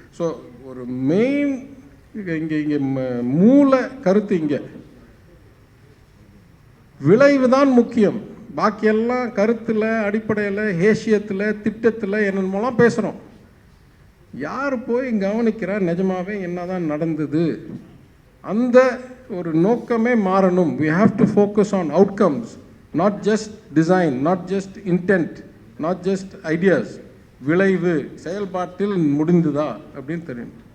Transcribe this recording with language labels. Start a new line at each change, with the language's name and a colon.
Tamil: So ஒரு main இங்கே மூல கருத்து இங்கே விளைவு தான் முக்கியம். பாக்கியெல்லாம் கருத்தில் அடிப்படையில் ஹேஷியத்தில் திட்டத்தில் என்னென்னமோலாம் பேசுகிறோம். யார் போய் கவனிக்கிறா நிஜமாவே என்ன தான் நடந்தது? அந்த ஒரு நோக்கமே மாறணும்.
English: we have to focus on outcomes, not just design, not just intent, not just ideas.
Tamil: விளைவு செயல்பாட்டில் முடிந்துதா அப்படின்னு தெரியும்.